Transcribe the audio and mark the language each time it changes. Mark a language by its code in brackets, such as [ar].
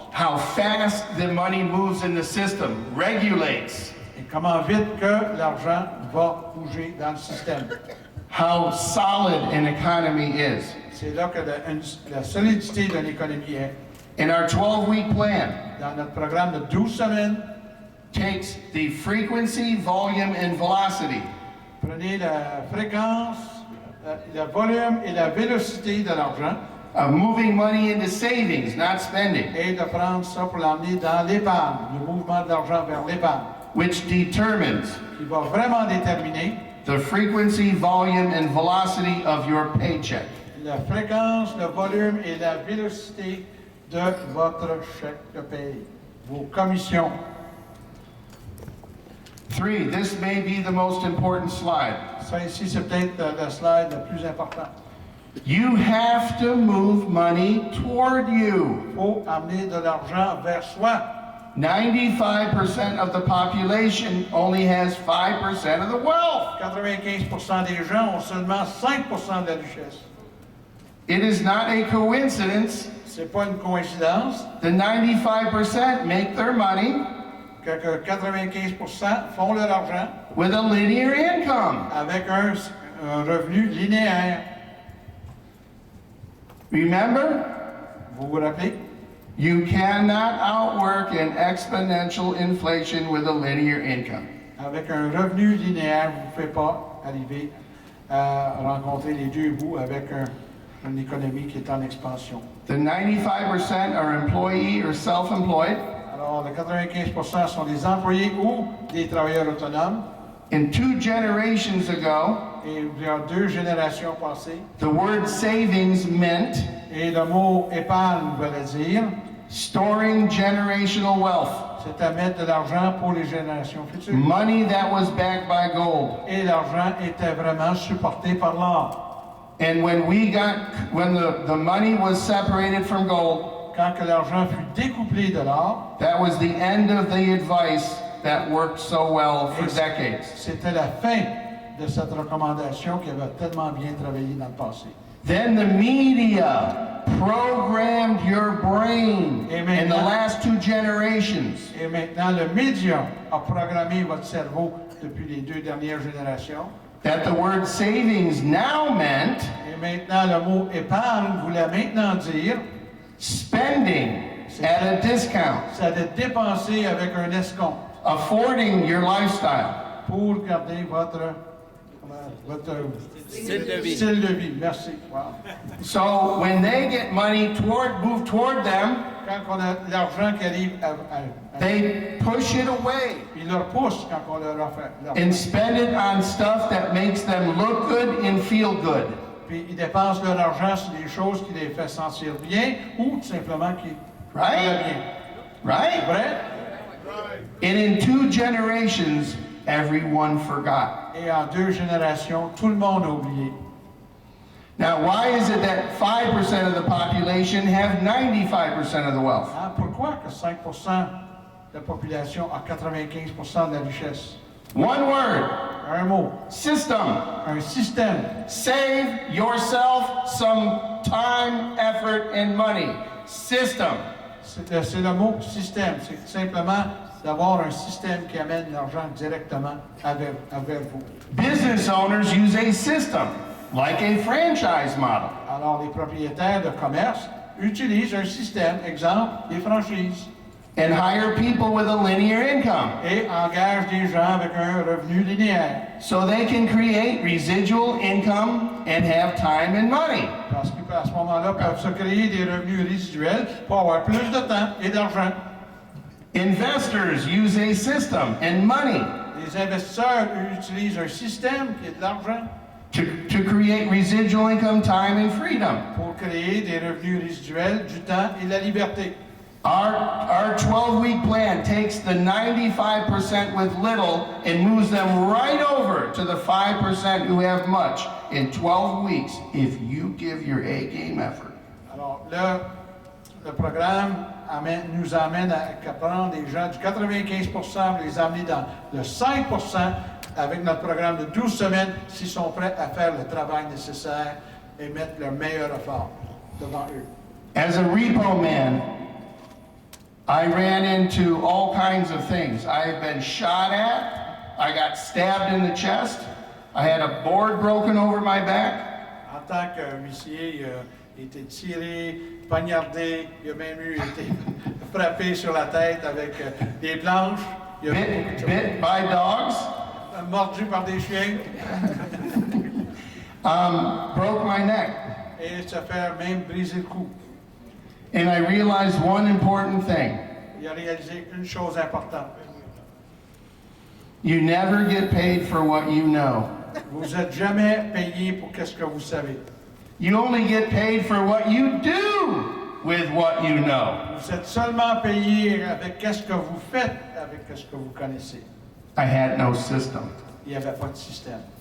[en] How fast the money moves in the system regulates [fr] Et comment vite que l'argent va bouger dans le système. [en] how solid an economy is. [fr] C'est là que la solidité de l'économie est. [en] In our 12-week plan, [fr] Dans notre programme de 12 semaines, [en] takes the frequency, volume, and velocity [fr] prenez la fréquence, le volume et la vélocité de l'argent [en] of moving money into savings, not spending, [fr] et de prendre ça pour l'emmener dans l'épargne, le mouvement de l'argent vers l'épargne, [en] which determines [fr] qui va vraiment déterminer [en] the frequency, volume, and velocity of your paycheck. [fr] la fréquence, le volume et la vélocité de votre chèque de paye, vos commissions. [en] 3, this may be the most important slide. [fr] Ça ici, c'est peut-être la slide la plus importante. [en] You have to move money toward you. [fr] Il faut amener de l'argent vers soi. [en] 95% of the population only has 5% of the wealth. [fr] 95% des gens ont seulement 5% de la richesse. [en] It is not a coincidence [fr] C'est pas une coïncidence [en] the 95% make their money [fr] que 95% font leur argent [en] with a linear income. [fr] avec un revenu linéaire. [en] Remember, [fr] Vous vous rappelez? [en] you cannot outwork an exponential inflation with a linear income. [fr] Avec un revenu linéaire, vous ne pouvez pas arriver à rencontrer les deux bouts avec une économie qui est en expansion. [en] The 95% are employee or self-employed. [fr] Alors, le 95% sont des employés ou des travailleurs autonomes. [en] In 2 generations ago, [fr] Et il y a 2 générations passées. [en] the word savings meant [fr] Et le mot épargne veut dire, [en] storing generational wealth, [fr] c'est à mettre de l'argent pour les générations futures. [en] money that was backed by gold. [fr] Et l'argent était vraiment supporté par l'or. [en] And when the money was separated from gold, [fr] Quand que l'argent fut découplé de l'or, [en] that was the end of the advice that worked so well for decades. [fr] c'était la fin de cette recommandation qui avait tellement bien travaillé dans le passé. [en] Then the media programmed your brain Amen. in the last 2 generations [fr] Et maintenant, le média a programmé votre cerveau depuis les 2 dernières générations. [en] that the word savings now meant [fr] Et maintenant, le mot épargne voulait maintenant dire, [en] spending at a discount, [fr] ça de dépenser avec un escompte [en] affording your lifestyle. [fr] pour garder votre Style de vie. style de vie. Merci. Wow. [en] So when they get money move toward them, [fr] Quand on a l'argent qui arrive [en] they push it away [fr] ils leur poussent quand on leur offre l'argent. [en] and spend it on stuff that makes them look good and feel good. [fr] Puis ils dépensent leur argent sur des choses qui les font sentir bien ou tout simplement qui [en] Right? [fr] vont bien. [en] Right? [fr] Vrai? [en] And in 2 generations, everyone forgot. [fr] Et en 2 générations, tout le monde a oublié. [en] Now, why is it that 5% of the population have 95% of the wealth? [fr] Hein? Pourquoi que 5% de la population a 95% de la richesse? [en] One word, [fr] Un mot. [en] system. [fr] Un système. [en] Save yourself some time, effort, and money. System. [fr] C'est le mot système. C'est simplement d'avoir un système qui amène l'argent directement vers vous. [en] Business owners use a system, like a franchise model. [fr] Alors, les propriétaires de commerce utilisent un système, exemple, des franchises, [en] And hire people with a linear income [fr] et engagent des gens avec un revenu linéaire. [en] so they can create residual income and have time and money. [fr] Parce qu'à ce moment-là, peuvent se créer des revenus résiduels pour avoir plus de temps et d'argent. [en] Investors use a system and money [fr] Les investisseurs utilisent un système qui est de l'argent [en] to create residual income, time, and freedom. [fr] pour créer des revenus résiduels, du temps et la liberté. [en] Our 12-week plan takes the 95% with little and moves them right over to the 5% who have much in 12 weeks if you give your A-game effort. [fr] Alors là, le programme nous amène à prendre des gens du 95% pour les amener dans le 5% avec notre programme de 12 semaines s'ils sont prêts à faire le travail nécessaire et mettre leur meilleur effort devant eux. [en] As a repo man, I ran into all kinds of things. I have been shot at. I got stabbed in the chest. I had a board broken over my back. [fr] En tant qu'huissier, il a été tiré, poignardé, il a même été frappé sur la tête avec des planches, il a [en] Bit by dogs. [fr] mordu par des chiens [en] Broke my neck. [fr] et se faire même briser le cou. [en] And I realized one important thing. [fr] Il a réalisé une chose importante. [en] You never get paid for what you know. [fr] Vous n'êtes jamais payé pour qu'est-ce que vous savez. [en] You only get paid for what you do with what you know. [fr] Vous êtes seulement payé avec qu'est-ce que vous faites avec qu'est-ce que vous connaissez. [en] I had no system. [fr] Il n'y avait pas de système.